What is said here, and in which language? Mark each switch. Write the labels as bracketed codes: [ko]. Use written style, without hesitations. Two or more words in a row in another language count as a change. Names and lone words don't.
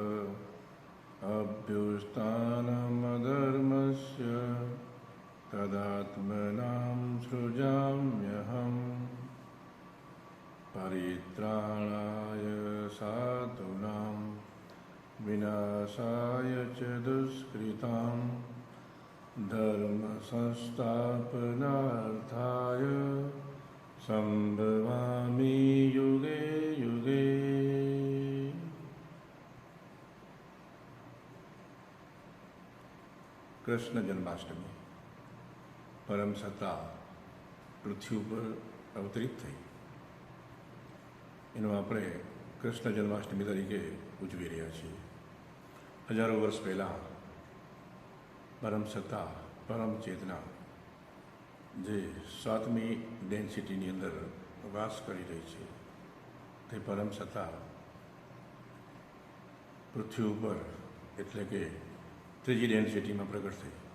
[sa] अभ्युत्थानमधर्मस्य तदात्मनां सृजाम्यहम् परित्राणाय साधूनां विनाशाय च दुष्कृतां धर्म संस्थापनार्थाय संभवामि युगे युगे। [hi] कृष्ण जन्माष्टमी परम सत्ता पृथ्वी पर अवतरित थी। [gu] એનું આપણે કૃષ્ણ જન્માષ્ટમી તરીકે ઉજવી રહ્યા છીએ। હજારો વર્ષ પહેલાં પરમ સત્તા પરમ ચેતના જે 7મી ડેન્સિટીની અંદર વાસ કરી રહી છે તે પરમ સત્તા પૃથ્વી ઉપર એટલે કે 3જી ડેન્સિટીમાં પ્રગટ થઈ।